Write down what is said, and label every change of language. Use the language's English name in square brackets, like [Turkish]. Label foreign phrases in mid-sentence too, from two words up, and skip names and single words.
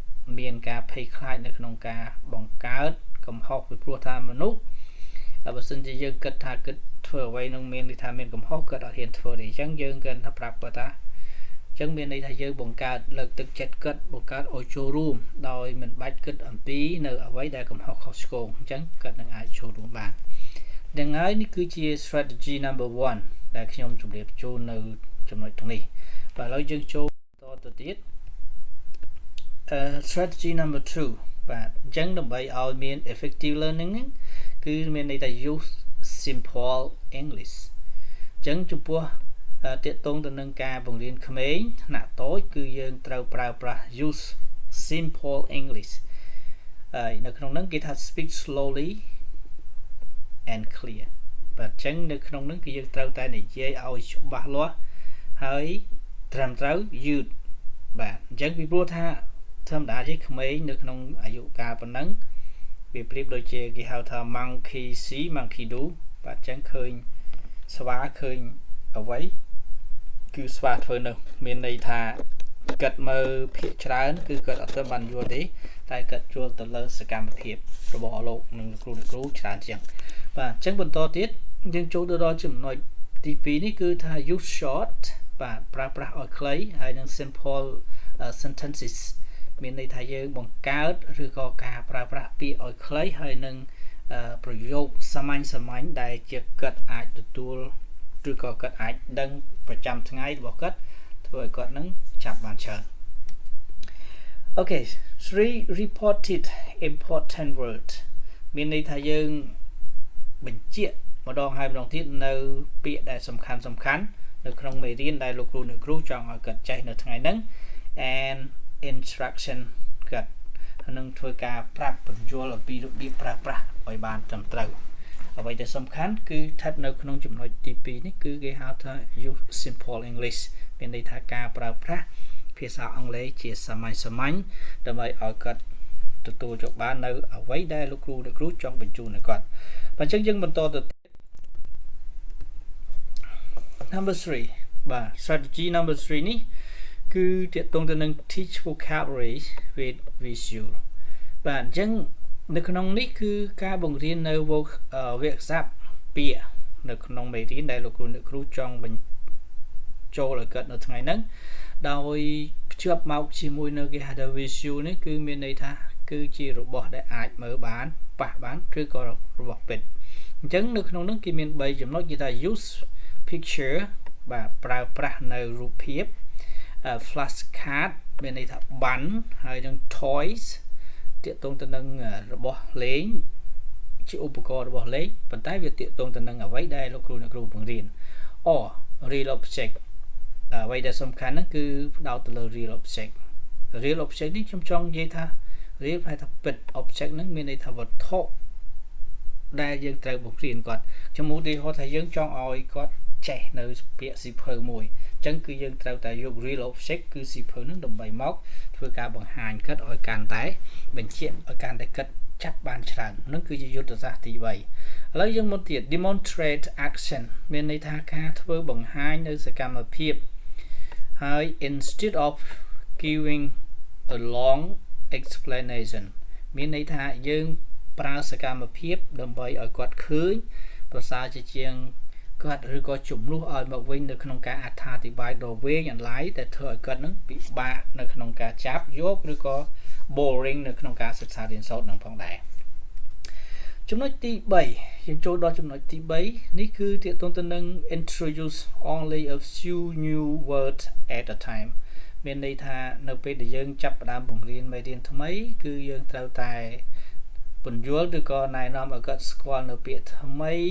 [Khmer] មានការភ័យខ្លាចនៅក្នុងការបង្កើតកំហុសពីព្រោះថាមនុស្សបើសិនជាយើងគិតថាគិតធ្វើអ្វីនឹងមានន័យថាមានកំហុសគាត់អត់ហ៊ានធ្វើទេអញ្ចឹងយើងគិតថាប្រាប់គាត់ថាអញ្ចឹងមានន័យថាយើងបង្កើតលើកទឹកចិត្តគាត់បង្កើតឲ្យចូលរួមដោយមិនបាច់គិតអំពីនៅអ្វីដែលកំហុសខុសឆ្គងអញ្ចឹងគាត់នឹងអាចចូលរួមបាននឹងហើយនេះគឺជា [English] strategy number 1 [Khmer] ដែលខ្ញុំជម្រាបជូននៅចំណុចទាំងនេះបាទឥឡូវយើងចូលទៅទៀត [English] strategy number 2 [Khmer] បាទអញ្ចឹងដើម្បីឲ្យមាន [English] effective learning [Khmer] គឺមានន័យថា [English] use simple English [Khmer] អ ញ្ចឹងចំពោះទាក់ទងទៅនឹងការបង្រៀនក្មេងថ្នាក់តូចគឺយើងត្រូវប្រើប្រាស់ [English] use simple English [Khmer] ហើយនៅក្នុងហ្នឹងគេថា [English] speak slowly and clear [Khmer] បាទអញ្ចឹងនៅក្នុងហ្នឹងគឺយើងត្រូវតែនិយាយឲ្យច្បាស់លាស់ហើយត្រឹមត្រូវយឺតបាទអញ្ចឹងពីព្រោះថាធម្មតាជា ក្មេងនៅក្នុងអាយុកាលប៉ុណ្ណឹងវាប្រៀបដូចជាគេហៅថា [English] monkey see monkey do [Khmer] បាទអញ្ចឹងឃើញស្វាឃើញអ្វីគឺស្វាធ្វើនោះមានន័យថាកាត់មើលភាគច្រើនគឺគាត់អត់ទៅបានយល់ទេតែគាត់យល់ទៅលើសកម្មភាពរបស់លោកនិងគ្រូច្រើនជាង បាទអញ្ចឹងបន្តទៀតយើងចូលទៅដល់ចំណុចទី2នេះគឺថា [English] use short [Khmer] បាទប្រើប្រាស់ឲ្យខ្លីហើយនិង [English] simple sentences [Khmer] មានន័យថាយើងបង្កើតឬក៏ការប្រើប្រាស់ពាក្យឲ្យខ្លីហើយនិង ប្រយោគសាមញ្ញដែលជាគាត់អាចទទួលឬក៏គាត់អាចដឹងប្រចាំថ្ងៃរបស់គាត់ធ្វើឲ្យគាត់នឹងចាប់បានច្រើន [English] Okay 3 reported important word [Khmer] មានន័យថាយើងបញ្ជាក់ម្ដងហើយម្ដងទៀតនៅពាក្យដែលសំខាន់នៅក្នុងមេរៀនដែលលោកគ្រូអ្នកគ្រូច ង់ឲ្យគាត់ចេះនៅថ្ងៃហ្នឹង [English] and instruction [Khmer] គាត់នឹងធ្វើការប្រាប់បញ្យល់អំពីរបៀបប្រើប្រាស់ឲ្យបានត្រឹមត្រូវអ្វីដែលសំខាន់គឺស្ថិតនៅក្នុងចំណុចទី2នេះគឺគេហៅថា [English] use simple English [Khmer] មានន័យថាការប្រើប្រាស់ភាសាអង់គ្លេសជាសាមញ្ញដើម្បីឲ្យគាត់ទទួលយកបាននៅអ្វីដែលលោកគ្រូអ្នកគ្រូចង់បញ្ជូនឲ្យគាត់បើអញ្ចឹងយើងបន្តទៅ [English] number 3 [Khmer] បាទ [English] strategy number 3 [Khmer] នេះគឺទាក់ទងទៅនឹង [English] teach vocabulary with visual [Khmer] បាទអញ្ចឹងនៅក្នុង នេះគឺការបង្រៀននៅវាក្យស័ព្ទពាក្យនៅក្នុងមេរៀនដែលលោកគ្រូអ្នកគ្រូចង់បញ្ចូលឲ្យគាត់នៅថ្ងៃហ្នឹងដោយភ្ជាប់មកជាមួយនៅគេហៅថា visual នេះគឺមានន័យថាគឺជារបស់ដែលអាចមើលបានប៉ះបានឬក៏របស់ពិតអញ្ចឹងនៅក្នុងនោះគេមាន3ចំណុចគេថា use picture បាទប្រើប្រាស់នៅរូបភាព flashcard មានន័យថាបានហើយនឹង toys ទាក់ទងទៅនឹងរបស់លេងជាឧបករណ៍របស់លេងប៉ុន្តែវាទាក់ទងទៅនឹងអ្វីដែលលោកគ្រូអ្នកគ្រូបង្រៀន [English] or real object [Khmer] អ្វីដែលសំខាន់ហ្នឹងគឺផ្ដោតទៅលើ [English] real object [Khmer] នេះខ្ញុំចង់និយាយថា real ប្រហែលថាពិត object ហ្នឹងមានន័យថាវត្ថុដែលយើងត្រូវបង្រៀនគាត់ខ្ញុំឧទាហរណ៍ថាយើងចង់ឲ្យគាត់ចេះនៅពាក្យសៀវភៅមួយអញ្ចឹងគឺយើងត្រូវតែយក [English] real object [Khmer] គឺសៀវភៅហ្នឹងដើម្បីមកធ្វើការបង្ហាញគាត់ឲ្យកាន់តែបញ្ជាក់ឲ្យកាន់ តែគាត់ចាប់បានច្រើនហ្នឹងគឺជាយុទ្ធសាស្ត្រទី3ឥឡូវយើងមកទៀត [English] demonstrate action [Khmer] មានន័យថាការធ្វើបង្ហាញនៅសកម្មភាពហើយ [English] instead of giving a long explanation [Khmer] មានន័យ ថាយើងប្រើសកម្មភាពដើម្បីឲ្យគាត់ឃើញប្រសើរជាងគាត់ឬក៏ជំនួសឲ្យមកវិញនៅក្នុងការអត្ថាធិប្បាយ ដ៏វែងអន្លាយតែធ្វើឲ្យគាត់នឹងពិបាកនៅក្នុងការចាប់យកឬក៏ boring នៅក្នុងការសិក្សារៀនសូត្រនឹងផងដែរចំណុចទី3យើងចូលដល់ចំណុចទី3នេះគឺទាក់ទងទៅនឹង [English] introduce only a few new words at a time [Khmer] មានន័យថានៅពេលដែលយើងចាប់ផ្ដើមបង្រៀនមេរៀនថ្មីគឺយើងត្រូវតែពន្យល់ឬក៏ណែនាំឲ្យគាត់ស្គាល់នៅពាក្យថ្មី